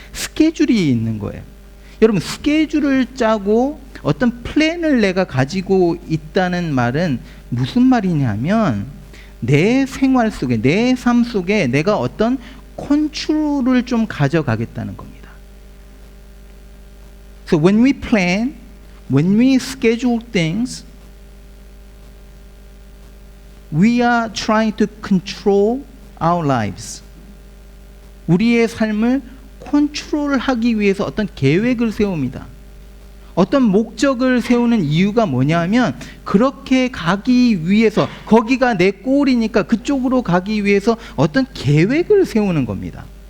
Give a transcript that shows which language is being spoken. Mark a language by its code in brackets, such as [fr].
[ko] 스케줄이 있는 거예요. 여러분, 스케줄을 짜고 어떤 플랜을 내가 가지고 있다는 말은 무슨 말이냐면, 내 생활 속에, 내 삶 속에 내가 어떤 컨트롤을 좀 가져가겠다는 겁니다. [en] So when we plan, when we schedule things, we are trying to control our lives. [ko] 우리의 삶을 컨트롤하기 위해서 어떤 계획을 세웁니다. 어떤 목적을 세우는 이유가 뭐냐 하면, 그렇게 가기 위해서, 거기가 내 골이니까 그쪽으로 가기 위해서 어떤 계획을 세우는 겁니다.